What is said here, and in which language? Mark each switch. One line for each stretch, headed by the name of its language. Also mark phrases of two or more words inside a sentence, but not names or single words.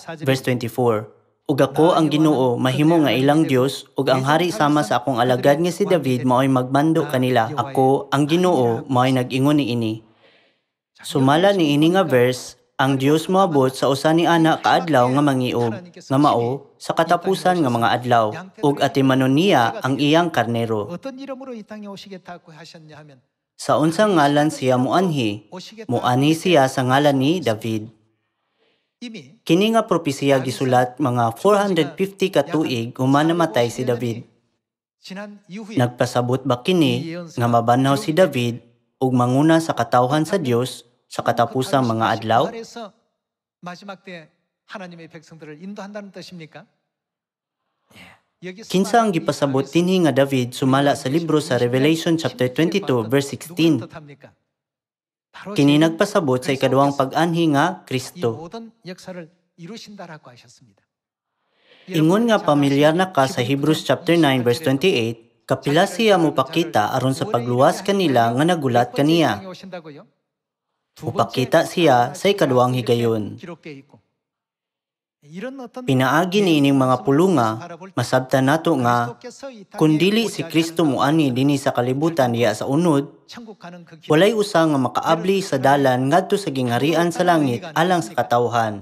Cebuano: Verse 24, ug ako ang Ginoo mahimo nga ilang Dios ug ang hari sama sa akong alagad nga si David maoy magbando kanila. Ako ang Ginoo maoy nag-ingon niini. Sumala niini nga verse, ang Dios moabot sa usa ni ana ka adlaw nga mangiog, nga mao sa katapusan nga mga adlaw, ug atimanon niya ang iyang karnero.
Korean: 어떤 이름으로 이 땅에 오시겠다고 하셨냐 하면
Cebuano: Sa unsang ngalan siya muanhi siya sa ngalan ni David.
Korean: 이미
Cebuano: Kini nga propesiya gisulat mga 450 ka tuig human namatay si David.
Korean: 지난 이후에
Cebuano: Nagpasabot ba kini nga mabanhaw si David ug manguna sa katawhan sa Dios sa katapusang mga adlaw?
Korean: 부활해서 마지막 때 하나님의 백성들을 인도한다는 뜻입니까?
Cebuano: Kinsa ang gipasabot dinhi nga David sumala sa libro sa Revelation chapter 22 verse 16. Kini nagpasabot sa ikaduhang pag-anhi nga Kristo.
Korean: 모든 역사를 이루신다라고 하셨습니다.
Cebuano: Ingon nga pamilyar na ka sa Hebrews chapter 9 verse 28, kapila siya mupakita aron sa pagluwas kanila nga nagulat kaniya. Upakita siya sa ikaduhang higayon. Pinaagi niining mga pulunga, masabtan nato nga, kung dili si Kristo muani dinhi sa kalibutan diya sa unod, walay usa nga makaabli sa dalan ngadto sa gingharian sa langit alang sa katawhan.